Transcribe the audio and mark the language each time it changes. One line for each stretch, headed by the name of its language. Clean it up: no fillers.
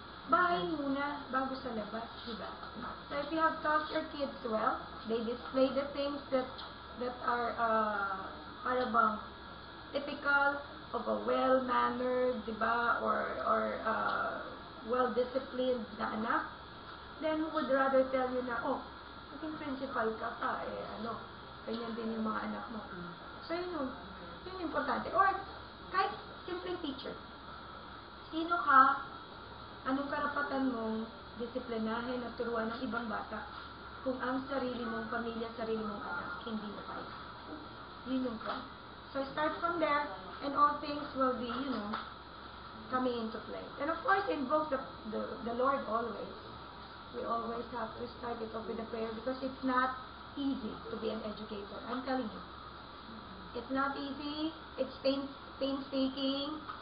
Filipino: Bahay muna bago sa labas, diba?
English: So if you have taught your kids well, they display the things that are parang typical of a well-mannered, diba, or well-disciplined na anak, then would rather tell you na,
Filipino: naging principal ka pa, ganyan din yung mga anak mo. So yun importante. Or kahit simple teacher. Sino ka? Anong karapatan mong disiplinahin at turuan ng ibang bata? kung ang sarili mong pamilya, sarili mong anak, hindi mo kaya. Yun yung point.
English: So start from there, and all things will be, coming into play. And of course, invoke the Lord always. We always have to start it off with a prayer because it's not easy to be an educator. I'm telling you. It's not easy. It's painstaking.